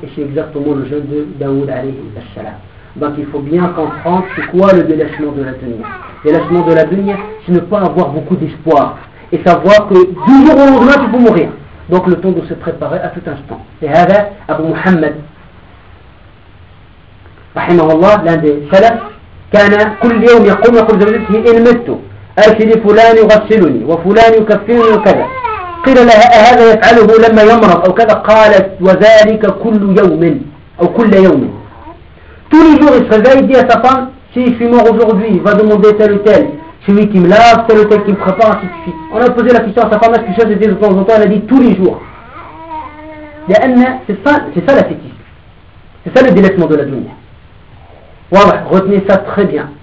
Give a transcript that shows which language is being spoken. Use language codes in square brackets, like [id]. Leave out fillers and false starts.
[fr] Et c'est exactement le jeûne de Daoud alayhi wa sallam. Donc il faut bien comprendre c'est quoi le délaissement de la dunya. Délaissement de la dunya, c'est ne pas avoir beaucoup d'espoir. Et savoir que du jour au lendemain, tu peux mourir. Donc le temps de se préparer à tout instant. Et hada Abu Muhammad. [ar] رحمه الله لأن سلف كان كل يوم يقوم يقول زوجته إن مت آتي لفلان يغسلني وفلان يكفيني وكذا. قيل لها أهذا يفعله لما يمرض أو كذا؟ قالت وذلك كل يوم أو كل يوم. [fr] Tous les jours il se réveille, dit à sa femme, si je suis mort aujourd'hui, va demander tel ou tel, celui qui me lave, tel ou tel qui me prépare, ainsi de suite. On a posé la question à sa femme, est-ce que ça c'était de temps en temps? Elle a dit tous les jours. C'est ça la fétiche. C'est ça le délaissement de la dunya. Voilà, retenez ça très bien.